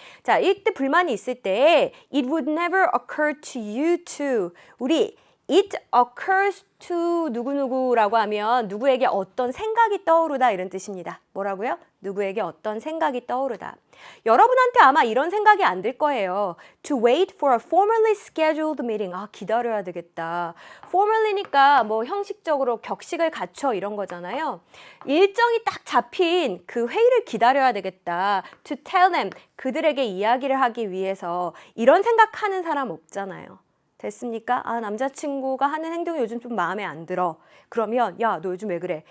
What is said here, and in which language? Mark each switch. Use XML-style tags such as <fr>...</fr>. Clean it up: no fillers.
<ko>자, 이때 불만이 있을 때</ko> <en>it would never occur to you to,</en> <ko>우리</ko> <en>it occurs to</en> <ko>누구누구라고 하면 누구에게 어떤 생각이 떠오르다 이런 뜻입니다. 뭐라고요? 누구에게 어떤 생각이 떠오르다. 여러분한테 아마 이런 생각이 안 들 거예요.</ko> <en>To wait for a formally scheduled meeting.</en> <ko>아, 기다려야 되겠다. formally니까 뭐 형식적으로 격식을 갖춰 이런 거잖아요. 일정이 딱 잡힌 그 회의를 기다려야 되겠다.</ko> <en>To tell them.</en> <ko>그들에게 이야기를 하기 위해서 이런 생각하는 사람 없잖아요. 됐습니까? 아, 남자친구가 하는 행동이 요즘 좀 마음에 안 들어. 그러면 야, 너 요즘 왜 그래?</ko>